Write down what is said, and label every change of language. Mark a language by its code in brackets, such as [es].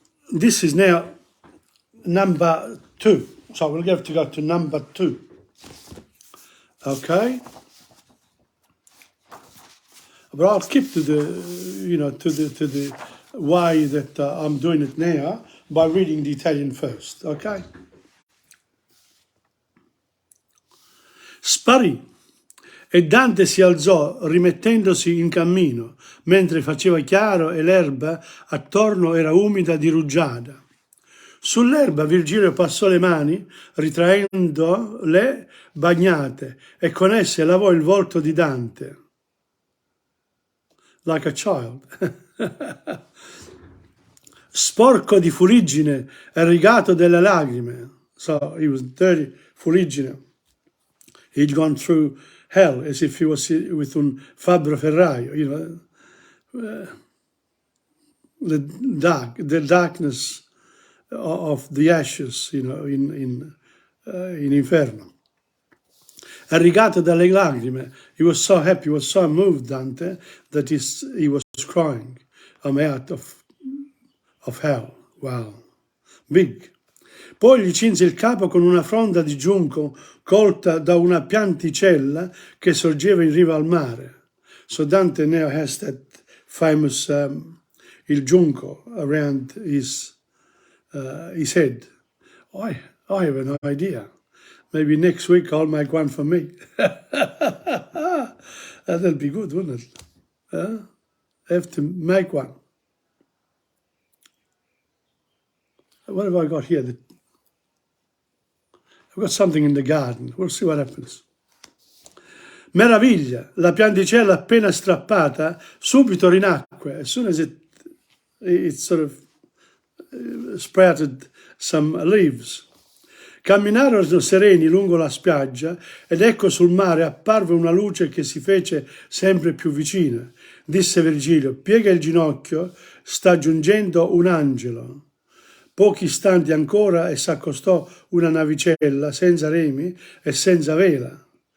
[en] This is now number 2. So we'll have to go to number 2. Okay. But I'll skip to the way that I'm doing it now by reading the Italian first, okay? [it] Sparì e Dante si alzò rimettendosi in cammino, mentre faceva chiaro e l'erba attorno era umida di rugiada. Sull'erba Virgilio passò le mani, ritraendole bagnate, e con esse lavò il volto di Dante. [en] Like a child. [it] Sporco di fuliggine e rigato delle lacrime. [en] So he was dirty, fuliggine. He'd gone through hell as if he was with [it] un fabbro ferraio, [en] the darkness of the ashes, in Inferno. [it] Rigato dalle lacrime. [en] He was so happy, he was so moved, Dante, that he was crying. I'm out of hell. Wow. Big. [it] Poi gli cinse il capo con una fronda di giunco colta da una pianticella che sorgeva in riva al mare. [en] So Dante now has that famous il giunco around his head. I have an idea. Maybe next week I'll make one for me. That'll be good, wouldn't it? I have to make one. What have I got here? I've got something in the garden. We'll see what happens. Meraviglia! [it] La pianticella appena strappata subito rinacque. [en] As soon as it sort of sprouted some leaves. [it] Camminarono sereni lungo la spiaggia ed ecco sul mare apparve una luce che si fece sempre più vicina. Disse Virgilio, piega il ginocchio, sta giungendo un angelo. Pochi istanti ancora e s'accostò una navicella senza remi e senza vela.